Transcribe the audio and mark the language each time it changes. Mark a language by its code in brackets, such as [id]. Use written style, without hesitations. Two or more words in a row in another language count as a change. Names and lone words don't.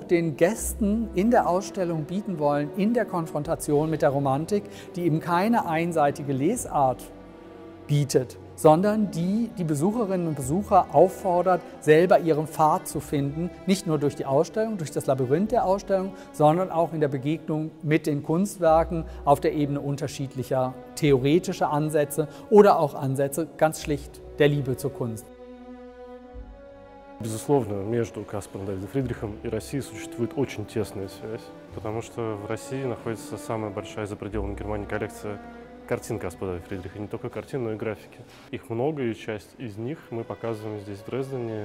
[de] den Gästen in der Ausstellung bieten wollen, in der Konfrontation mit der Romantik, die eben keine einseitige Lesart bietet, sondern die Besucherinnen und Besucher auffordert, selber ihren Pfad zu finden, nicht nur durch die Ausstellung, durch das Labyrinth der Ausstellung, sondern auch in der Begegnung mit den Kunstwerken auf der Ebene unterschiedlicher theoretischer Ansätze oder auch Ansätze ganz schlicht der Liebe zur Kunst. [ru] Безусловно, между Каспаром Давидом Фридрихом и Россией существует очень тесная связь, потому что в России находится самая большая за пределами Германии коллекция картин Каспара Давида Фридриха, не только картин, но и графики. Их много, и часть из них мы показываем здесь, в Дрездене.